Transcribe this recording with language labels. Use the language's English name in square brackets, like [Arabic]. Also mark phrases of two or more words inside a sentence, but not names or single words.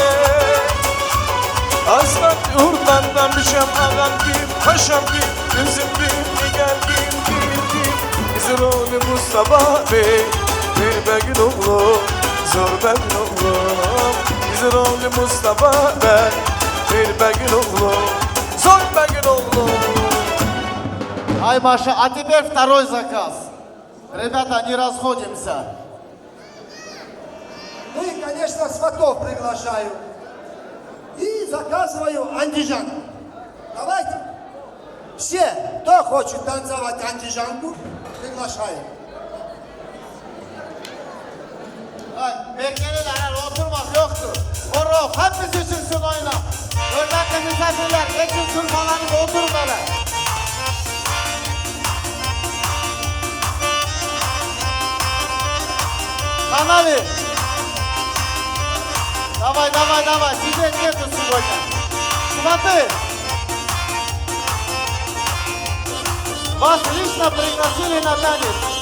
[Turkish] Aslan yurtlardan biçem ağam kim, paşam kim, gözüm kim, nigar kim. Bizim oğlu Mustafa Bey, bir begin oğlu, zor begin oğlu. Bizim oğlu Mustafa Bey, bir begin oğlu, zor begin oğlu. [Russian] Ай, Маша, а теперь второй заказ. Ребята, не расходимся. Ну и, конечно, сватов приглашаю. И заказываю андижанку. Давайте. Все, кто хочет танцевать андижанку, приглашаю. [Turkish] Bekleyenler oturmaz yoktur. Orhun hepimiz çıksın oyuna. Hürmetli misafirler, geçin sırmalarınız oturun hele. [Russian] Канали. Давай, тебе нету сегодня. Смотри. Вас лично пригласили на танец.